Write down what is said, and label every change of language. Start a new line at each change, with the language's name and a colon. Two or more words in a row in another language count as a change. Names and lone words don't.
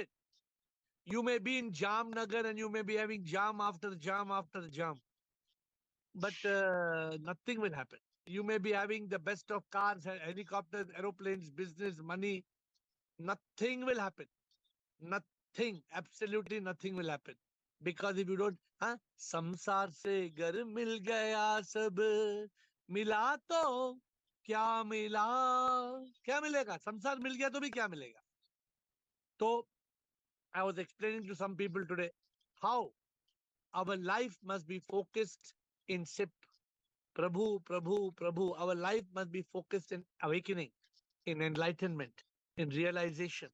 English: You may be in Jamnagar and you may be having jam after jam after jam. But nothing will happen. You may be having the best of cars, helicopters, aeroplanes, business, money. Nothing will happen. Nothing, absolutely nothing will happen. Because if you don't,
Hindi: संसार से गर मिल गया सब, मिला तो क्या मिला? क्या मिलेगा? संसार मिल गया तो भी क्या मिलेगा?
English: So I was explaining to some people today how our life must be focused in SIP. Prabhu, Prabhu, Prabhu. Our life must be focused in awakening, in enlightenment, in realization.